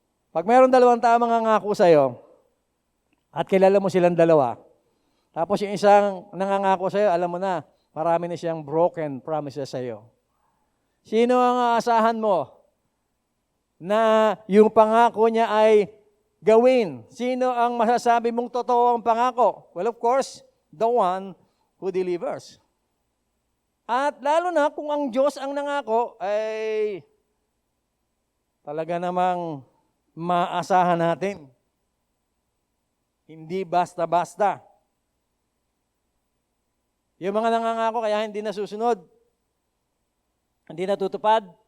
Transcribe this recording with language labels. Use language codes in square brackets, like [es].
[tl] Pag mayroon dalawang tao mangangako sa'yo at kilala mo silang dalawa, tapos yung isang nangangako sa'yo, alam mo na, marami na siyang broken promises sa'yo. Sino ang aasahan mo na yung pangako niya ay gawin? Sino ang masasabi mong totoo ang pangako? [en] Well, of course, the one who delivers. [tl] At lalo na kung ang Diyos ang nangako, ay talaga namang maasahan natin. Hindi basta-basta. Yung mga nangangako kaya hindi nasusunod, hindi natutupad.